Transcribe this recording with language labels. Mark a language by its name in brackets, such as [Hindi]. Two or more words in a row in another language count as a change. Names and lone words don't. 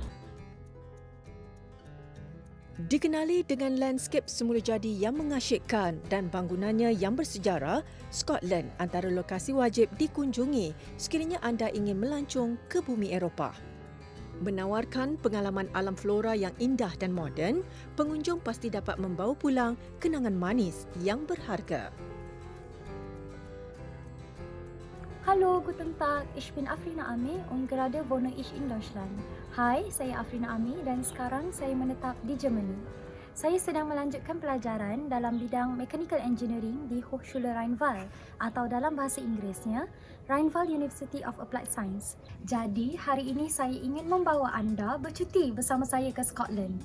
[Malay] Dikenali dengan landscape semula jadi yang mengasyikkan dan bangunannya yang bersejarah, Scotland antara lokasi wajib dikunjungi sekiranya anda ingin melancong ke bumi Eropah. Menawarkan pengalaman alam flora yang indah dan moden, pengunjung pasti dapat membawa pulang kenangan manis yang berharga. [German] Hallo, guten Tag. Ich bin Afrina Ami und gerade wohne ich in Deutschland. [Malay] Hai, saya Afrina Ami dan sekarang saya menetap di Germany. Saya sedang melanjutkan pelajaran dalam bidang [English] Mechanical Engineering [Malay] di Hochschule Rheinval atau dalam bahasa Inggerisnya Rheinval University of Applied Science. Jadi, hari ini saya ingin membawa anda bercuti bersama saya ke Scotland.